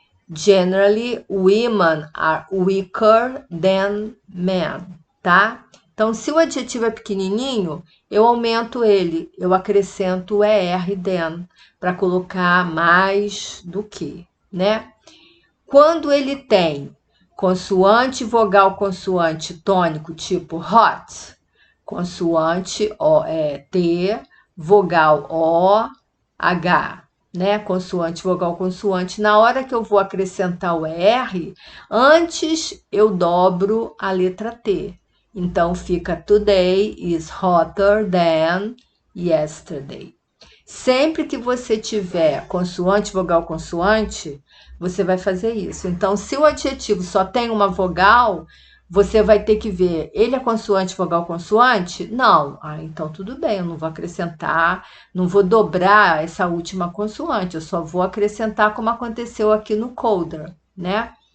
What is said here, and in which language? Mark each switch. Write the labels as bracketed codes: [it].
[en] Generally, women are weaker than men, tá? [pt] Então, se o adjetivo é pequenininho, eu aumento ele, eu acrescento o er than para colocar mais do que, né? Quando ele tem consoante, vogal, consoante tônico, tipo hot, consoante T, vogal O, H, né? Consoante, vogal, consoante. Na hora que eu vou acrescentar o R, antes eu dobro a letra T. Então fica [en] today is hotter than yesterday. [pt] Sempre que você tiver consoante, vogal, consoante, você vai fazer isso. Então, se o adjetivo só tem uma vogal, você vai ter que ver, ele é consoante, vogal, consoante? Não. Ah, então tudo bem, eu não vou acrescentar, não vou dobrar essa última consoante, eu só vou acrescentar como aconteceu aqui no Colder, né?